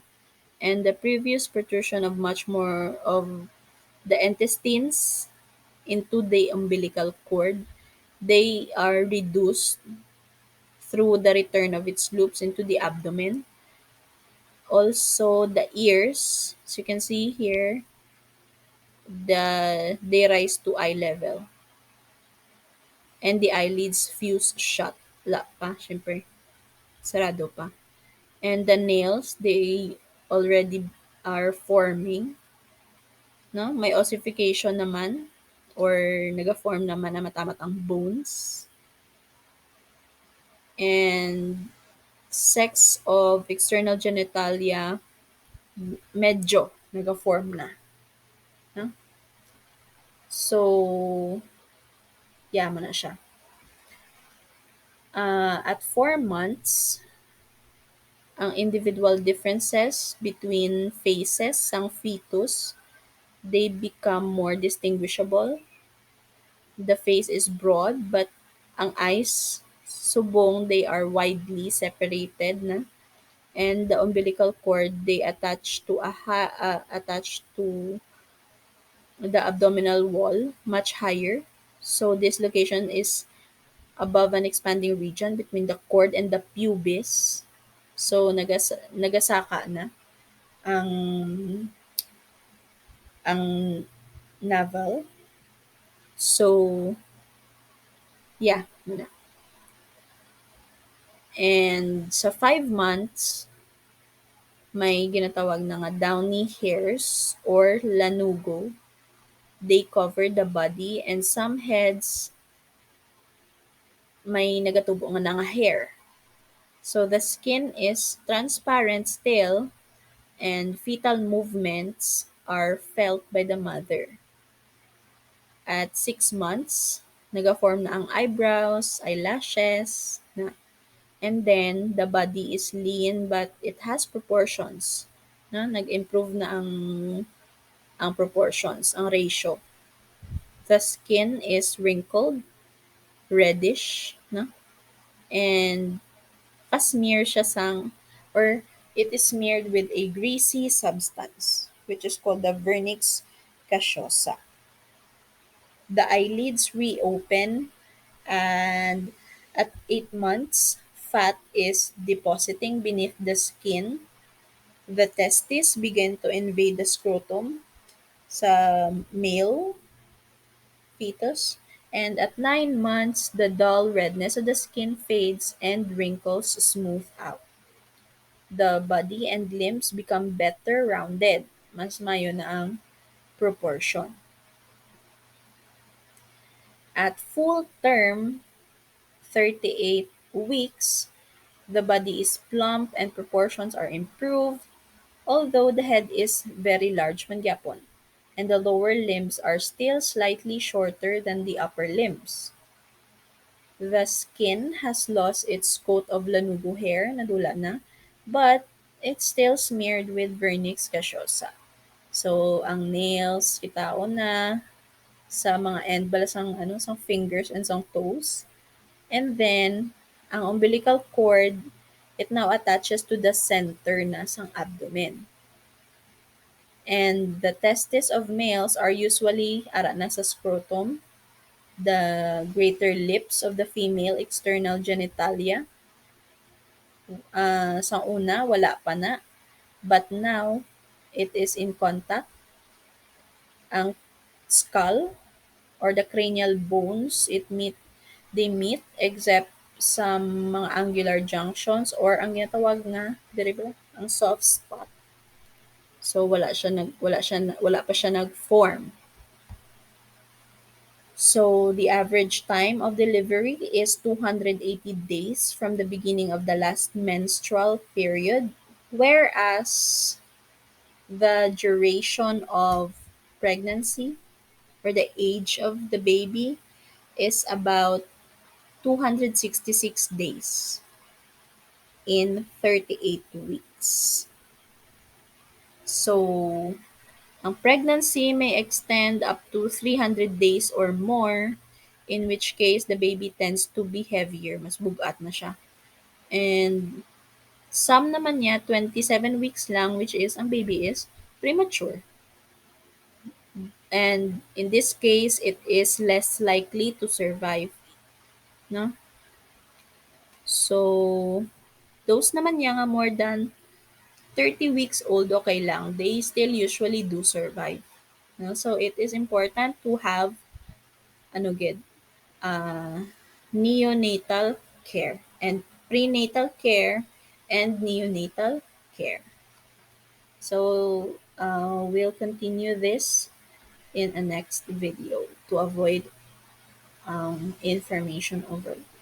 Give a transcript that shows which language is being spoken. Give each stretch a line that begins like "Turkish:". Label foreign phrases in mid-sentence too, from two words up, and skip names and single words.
English: And the previous protrusion of much more of the intestines into the umbilical cord, they are reduced through the return of its loops into the abdomen. Also, the ears, as you can see here, they rise to eye level. And the eyelids fuse shut.
Hiligaynon: La pa, syempre. Sarado pa.
English: And the nails, they already are forming. No?
Hiligaynon: May ossification naman or naga-form naman na matamatang bones.
English: And sex of external genitalia,
Hiligaynon: medyo naga-form na. No? So, yaman na siya.
English: At 4 months, ang individual differences between phases ng fetus, they become more distinguishable. The face is broad, but ang eyes, subong, they are widely separated na. And the umbilical cord, they attach to the abdominal wall much higher. So this location is above an expanding region between the cord and the pubis.
Hiligaynon: So nagasaka na ang ang navel.
English: So yeah,
Hiligaynon: muna. And sa 5 months, may ginatawag na nga
English: downy hairs or lanugo. They cover the body, and some heads
Hiligaynon: may nagatubo nga na nga
English: hair. So the skin is transparent still, and fetal movements are felt by the mother.
Hiligaynon: At 6 months, nag-form na ang
English: eyebrows, eyelashes,
Hiligaynon: na,
English: and then the body is lean but it has proportions.
Hiligaynon: Na, nag-improve na ang proportions, ang ratio.
English: The skin is wrinkled, reddish, no?
Hiligaynon: And pa-smear siya sang,
English: or it is smeared with a greasy substance, which is called the vernix caseosa. The eyelids reopen, and at 8 months, fat is depositing beneath the skin. The testes begin to invade the scrotum sa male fetus. And at 9 months, the dull redness of the skin fades and wrinkles smooth out. The body and limbs become better rounded.
Hiligaynon: Mas mayo na ang proportion.
English: At full term, 38 weeks, the body is plump and proportions are improved, although the head is very large
Hiligaynon: man gyapon,
English: and the lower limbs are still slightly shorter than the upper limbs. The skin has lost its coat of lanugo hair,
Hiligaynon: nadula na,
English: but it's still smeared with vernix caseosa.
Hiligaynon: So, ang nails, kitaon na, sa mga end bala sang sang
English: fingers and
Hiligaynon: sang toes.
English: And then, ang umbilical cord, it now attaches to the center
Hiligaynon: na sang
English: abdomen. And the testes of males are usually
Hiligaynon: ara na sa
English: scrotum, the greater lips of the female external genitalia.
Hiligaynon: Sa una, wala pa na.
English: But now, it is in contact. Ang skull or the cranial bones, they meet except some mga angular junctions or
Hiligaynon: ang ginatawag nga diri ba ang
English: soft spot.
Hiligaynon: So wala pa siya nag-form.
English: So the average time of delivery is 280 days from the beginning of the last menstrual period, whereas the duration of pregnancy or the age of the baby is about 266 days in 38 weeks. So, ang pregnancy may extend up to 300 days or more, in which case the baby tends to be heavier,
Hiligaynon: mas bugat na siya. And some naman niya 27 weeks lang,
English: which is ang baby is premature. And in this case, it is less likely to survive, no? So, those
Hiligaynon: naman niya nga
English: more than 30 weeks old, okay lang. They still usually do survive. No? So, it is important to have
Hiligaynon: ano gid,
English: uh, neonatal care and prenatal care and neonatal care. So, we'll continue this in a next video. to avoid information overload.